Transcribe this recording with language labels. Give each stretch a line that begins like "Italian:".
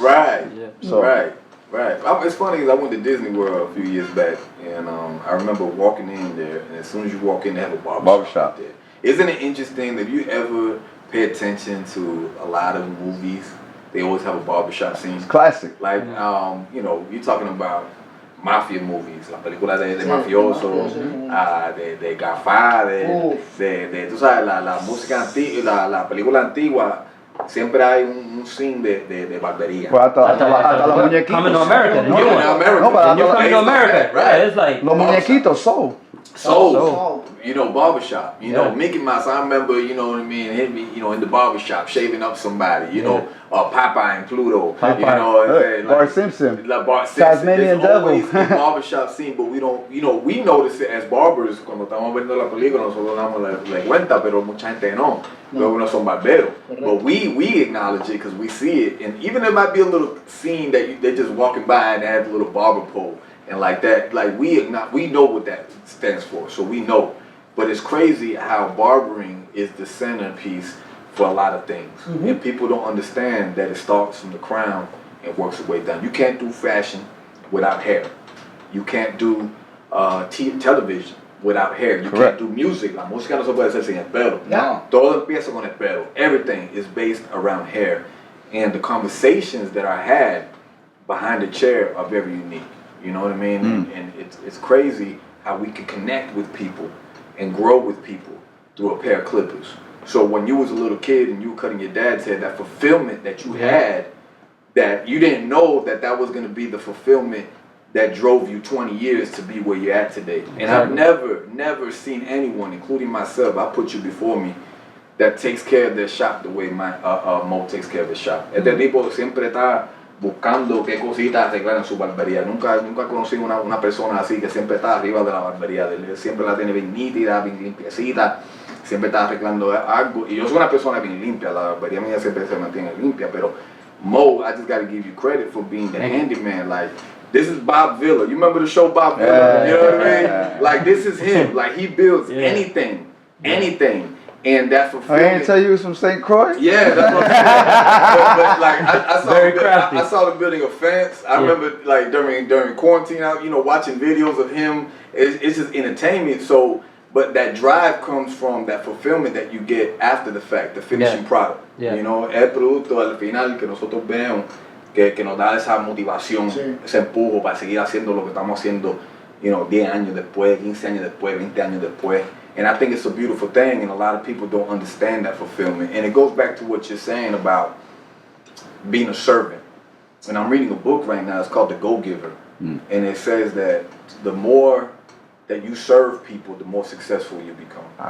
English: Right. Yeah. So Right. It's funny because I went to Disney World a few years back, and I remember walking in there, and as soon as you walk in, they have a barbershop there. Isn't it interesting that if you ever pay attention to a lot of movies, they always have a barbershop scene? it's classic. Like, you're talking about mafia movies,
Spanish: la película de mafioso, de Godfather, tú sabes, la música antigua, la película antigua, siempre hay un scene de barbería. Pues hasta los muñequitos.
English: Coming to America. No, You Coming to America. No, but And you're coming to America. Right. Yeah, it's like
Spanish: Los muñequitos, so.
English: So, barbershop, Yeah. Mickey Mouse, I remember, him, in the barbershop, shaving up somebody, Popeye and Pluto, Bart Simpson. Like Bart Simpson. Tasmanian There's always Devil. a barbershop scene, but we don't, we notice it as barbers,
Spanish: cuando estamos viendo la película, nosotros damos la cuenta, pero mucha gente no, luego no son barberos.
English: But we acknowledge it because we see it, and even there might be a little scene that they're just walking by and they have a little barber pole. And like that, we know what that stands for, so we know. But it's crazy how barbering is the centerpiece for a lot of things. Mm-hmm. And people don't understand that it starts from the crown and works its way down. You can't do fashion without hair. You can't do television without hair. You Correct. can't do music.
Spanish: La música no se puede hacer sin el pelo. No. Todo empieza con el pelo.
English: Everything is based around hair. And the conversations that are had behind the chair are very unique. You know what I mean? And it's crazy how we can connect with people and grow with people through a pair of clippers. So when you was a little kid and you were cutting your dad's hair, that fulfillment that you had, that you didn't know that was going to be the fulfillment that drove you 20 years to be where you're at today. And I've never seen anyone, including myself, I put you before me, that takes care of their shop the way Mo takes care of his shop.
Spanish: Este tipo siempre está buscando qué cositas arreglar en su barbería. Nunca conocí una persona así que siempre está arriba de la barbería. Siempre la tiene bien nítida, bien limpiecita. Siempre está arreglando algo. Y yo soy una persona bien limpia. La barbería mía siempre se mantiene limpia.
English: Pero Mo, I just got to give you credit for being the handyman. Like, this is Bob Villa. You remember the show Bob Villa? You know what I mean? Like, this is him. Like, he builds anything. And that fulfillment. I didn't tell you he was from St. Croix? Yeah, that's what I'm saying. but like I saw the building of fence. I remember like during quarantine, watching videos of him. It's just entertainment. So, but that drive comes from that fulfillment that you get after the fact, the finishing product. Yeah.
Spanish: El producto al final que nosotros vemos que nos da esa motivación, ese empujo para seguir haciendo lo que estamos haciendo, 10 años después, 15 años después, 20 años después.
English: And I think it's a beautiful thing, and a lot of people don't understand that fulfillment. And it goes back to what you're saying about being a servant. and I'm reading a book right now. It's called The Go-Giver, and it says that the more that you serve people, the more successful you become.